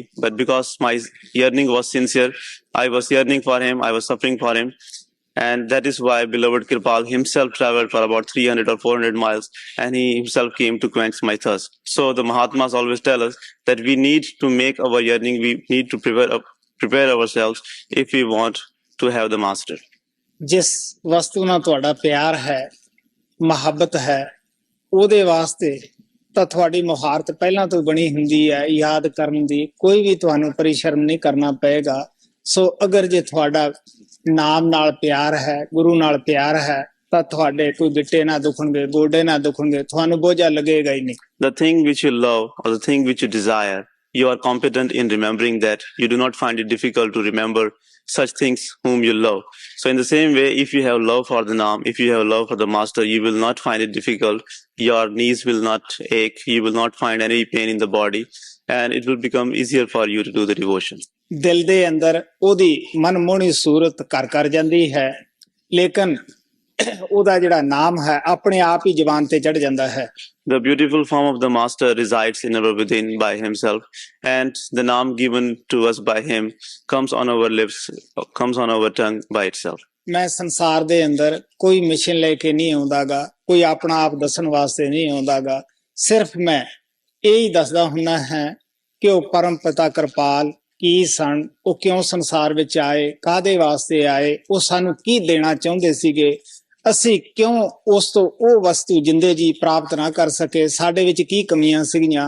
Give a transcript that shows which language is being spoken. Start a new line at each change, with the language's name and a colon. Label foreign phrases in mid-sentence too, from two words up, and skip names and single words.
English: But because my yearning was sincere, I was yearning for him, I was suffering for him. And that is why beloved Kirpal himself traveled for about 300 or 400 miles, and he himself came to quench my thirst. So the Mahatmas always tell us that we need to make our yearning, we need to prepare ourselves if we want to have the Master.
Punjabi: ਜਿਸ ਵਸਤੂ ਨਾਲ ਤੁਹਾਡਾ ਪਿਆਰ ਹੈ, ਮੁਹੱਬਤ ਹੈ, ਉਹਦੇ ਵਾਸਤੇ ਤਾਂ ਤੁਹਾਡੀ ਮੁਹਾਰਤ ਪਹਿਲਾਂ ਤੋਂ ਬਣੀ ਹੁੰਦੀ ਹੈ ਯਾਦ ਕਰਨ ਦੀ। ਕੋਈ ਵੀ ਤੁਹਾਨੂੰ ਪਰਿਸ਼ਰਮ ਨਹੀਂ ਕਰਨਾ ਪਏਗਾ। ਸੋ ਅਗਰ ਜੇ ਤੁਹਾਡਾ ਨਾਮ ਨਾਲ ਪਿਆਰ ਹੈ, ਗੁਰੂ ਨਾਲ ਪਿਆਰ ਹੈ, ਤਾਂ ਤੁਹਾਡੇ ਕੋਈ ਗਿੱਟੇ ਨਾ ਦੁਖਣਗੇ, ਗੋਡੇ ਨਾ ਦੁਖਣਗੇ, ਤੁਹਾਨੂੰ ਬੋਝਾ ਲੱਗੇਗਾ ਹੀ ਨਹੀਂ।
English: The thing which you love or the thing which you desire, you are competent in remembering that. You do not find it difficult to remember such things whom you love. So in the same way, if you have love for the Naam, if you have love for the Master, you will not find it difficult. Your knees will not ache. You will not find any pain in the body. And it will become easier for you to do the devotion.
Punjabi: ਦਿਲ ਦੇ ਅੰਦਰ ਉਹਦੀ ਮਨਮੋਹਣੀ ਸੂਰਤ ਘਰ ਕਰ ਜਾਂਦੀ ਹੈ, ਲੇਕਿਨ ਉਹਦਾ ਜਿਹੜਾ ਨਾਮ ਹੈ ਆਪਣੇ ਆਪ ਹੀ ਜ਼ੁਬਾਨ ਤੇ ਚੜ ਜਾਂਦਾ ਹੈ।
English: The beautiful form of the Master resides in our within by himself, and the Naam given to us by him comes on our lips, comes on our tongue by itself.
Punjabi: ਮੈਂ ਸੰਸਾਰ ਦੇ ਅੰਦਰ ਕੋਈ ਮਿਸ਼ਨ ਲੈ ਕੇ ਨਹੀਂ ਆਉਂਦਾਗਾ, ਕੋਈ ਆਪਣਾ ਆਪ ਦੱਸਣ ਵਾਸਤੇ ਨਹੀਂ ਆਉਂਦਾਗਾ। ਸਿਰਫ ਮੈਂ ਇਹੀ ਦੱਸਦਾ ਹੁੰਦਾ ਹੈ ਕਿ ਉਹ ਪਰਮ ਪਿਤਾ ਕਿਰਪਾਲ ਕੀ ਸਨ, ਉਹ ਕਿਉਂ ਸੰਸਾਰ ਵਿੱਚ ਆਏ, ਕਾਹਦੇ ਵਾਸਤੇ ਆਏ, ਉਹ ਸਾਨੂੰ ਕੀ ਦੇਣਾ ਚਾਹੁੰਦੇ ਸੀਗੇ, ਅਸੀਂ ਕਿਉਂ ਉਸ ਤੋਂ ਉਹ ਵਸਤੂ ਜਿੰਦੇ ਜੀ ਪ੍ਰਾਪਤ ਨਾ ਕਰ ਸਕੇ, ਸਾਡੇ ਵਿੱਚ ਕੀ ਕਮੀਆਂ ਸੀਗੀਆਂ।